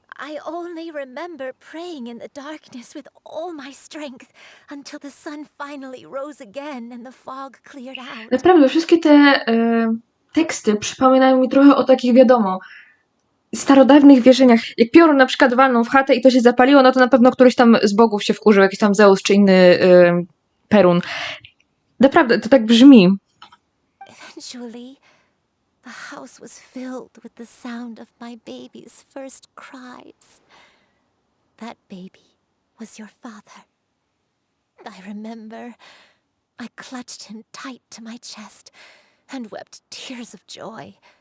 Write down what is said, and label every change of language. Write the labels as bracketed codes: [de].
[en] I only remember praying in the darkness with all my strength until the sun finally rose again and the fog cleared out. [pl] Naprawdę, wszystkie te teksty przypominają mi trochę o takich, wiadomo, starodawnych wierzeniach. Jak piorun na przykład walnął w chatę i to się zapaliło, no to na pewno któryś tam z bogów się wkurzył, jakiś tam Zeus czy inny Perun. Naprawdę, to tak brzmi. [en] Eventually, the house was filled with the sound of my baby's first cries. That baby was your father. I remember I clutched him tight to my chest and wept tears of joy.